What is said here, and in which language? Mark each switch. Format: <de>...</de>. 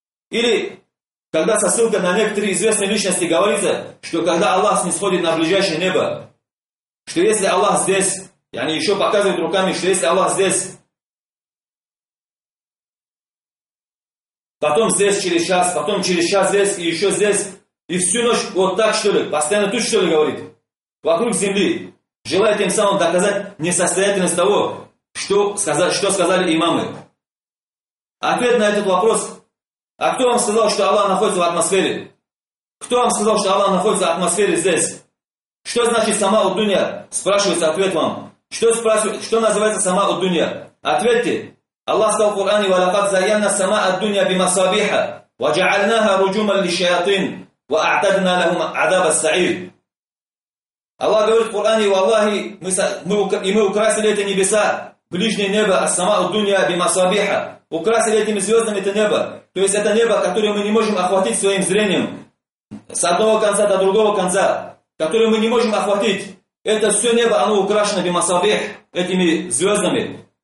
<ru>Или, когда со ссылкой на некоторые известные личности говорится, что когда Аллах снисходит на ближайшее небо, что если Аллах здесь, и они еще показывают руками, что если Аллах здесь, потом здесь через час, потом через час здесь и еще здесь, и всю ночь вот так что ли, постоянно тут что ли говорит, вокруг земли, желая тем самым доказать несостоятельность того, что сказали имамы. Ответ на этот вопрос, а кто вам сказал, что Аллах находится в атмосфере? Кто вам сказал, что Аллах находится в атмосфере здесь? Что значит сама Ад-Дунья? Спрашивается ответ вам. Что называется сама Ад-Дунья? Ответьте. Аллах сказал в Коране,</ru> <ar>وَلَقَدْ زَيَّنَّا سَمَاءَ الدُّنْيَا بِمَصَابِيحَ وَجَعَلْنَاهَا رُجُومًا لِلشَّيَاطِينِ وَأَعْتَدْنَا لَهُمْ عَذَابَ السَّعِيرِ.</ar> <ru>Аллах говорит в Коране, وَاللَّهِ мы украсили эти небеса, ближнее небо,</ru> <ar>السَّمَاءُ الدُّنْيَا بِمَصَابِيحَ,</ar> <ru>украсили этими звездами это небо, то есть это небо, которое мы не можем охватить своим зрением, с одного конца до другого конца, которое мы не можем охватить, это все небо, оно украшено بِمَصَابِيحَ этими звездами.</ru>